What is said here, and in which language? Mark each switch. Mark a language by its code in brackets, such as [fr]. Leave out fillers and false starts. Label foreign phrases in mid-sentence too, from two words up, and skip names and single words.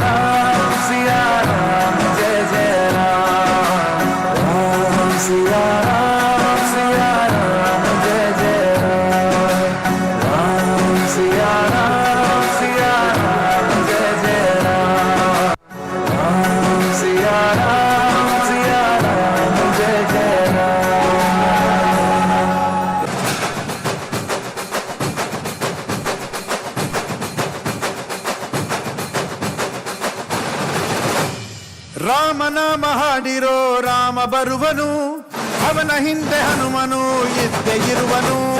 [hi] राम जय जय राम, राम सिया राम जय जय राम, राम सिया राम जय जय राम, राम सिया राम जय जय राम. [kn] ರಾಮ ನಾಮ ಹಾಡಿರೋ ರಾಮ ಬರುವನು, ಅವನ ಹಿಂದೆ ಹನುಮನು ಇದ್ದೇ ಇರುವನು.